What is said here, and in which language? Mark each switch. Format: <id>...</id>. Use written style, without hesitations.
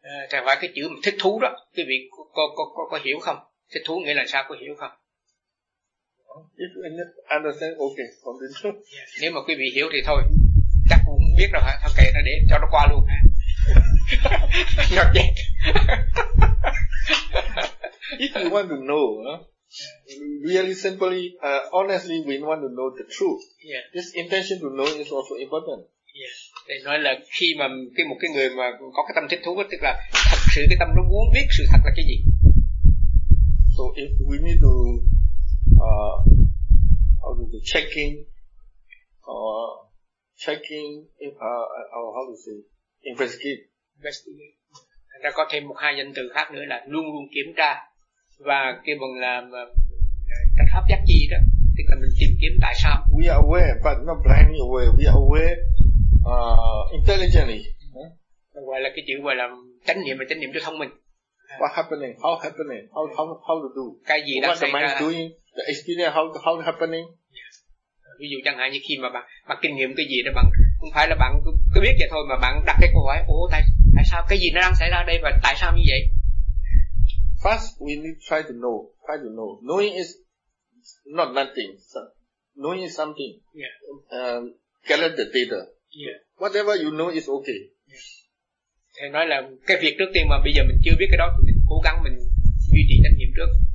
<vi>Chẳng phải cái chữ mà thích thú đó, quý vị có hiểu không? Thích thú nghĩa là sao, có hiểu không?</vi> <en>If you understand, okay, continue.</en> <vi>Nếu mà quý vị hiểu thì thôi, chắc cũng biết rồi hả? Thôi kệ nó, để cho nó qua luôn hả? Nhọc chết.</vi> <en>If you want to know, really simply, honestly, we want to know the truth. Yeah. This intention to know is also important. Yeah.</en> <vi>Thầy nói là khi mà một cái người mà có cái tâm thích thú, tức là thật sự cái tâm nó muốn biết sự thật là cái gì.</vi> <en>So if we need to how to do checking or checking if how to say investigate.</en> <vi>Đã có thêm một hai danh từ khác nữa là luôn luôn kiểm tra. Và cái bằng là cách pháp giác chi đó, tức là mình tìm kiếm tại sao.</vi> <en>We are aware, but not blindly aware. We are aware intelligently.</en> <vi>Gọi là cái chữ gọi là chánh niệm, và chánh niệm cho thông minh.</vi> <en>What happening? How happening? How to do?</en> <vi>Cái gì đang xảy ra?</vi> <en>What the mind doing? The experience how happening? Yes.</en> <vi>Ví dụ chẳng hạn như khi mà bạn kinh nghiệm cái gì đó, bạn không phải là bạn cứ biết vậy thôi mà bạn đặt cái câu hỏi, tại sao cái gì nó đang xảy ra đây và tại sao như vậy?</vi> <en>First, we need to try to know. Knowing is not nothing. So knowing is something. Yeah. Gather the data. Yeah. Whatever you know is okay. Yeah.</en> <vi>Thầy nói là cái việc trước tiên mà bây giờ mình chưa biết cái đó thì mình cố gắng mình duy trì chánh niệm trước.</vi>